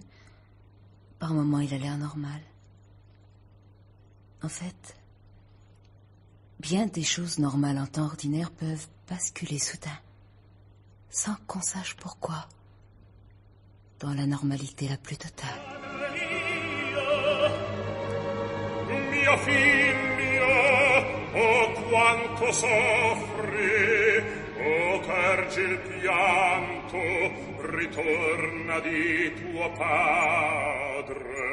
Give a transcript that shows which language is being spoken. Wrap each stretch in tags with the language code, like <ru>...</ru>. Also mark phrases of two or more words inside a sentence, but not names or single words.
<fr>Par moments, il a l'air normal. En fait, bien des choses normales en temps ordinaire peuvent basculer soudain, sans qu'on sache pourquoi, dans la normalité la plus totale.</fr> <it>Mio figlio, oh quanto soffri, oh carge il pianto, ritorna di tuo padre.</it>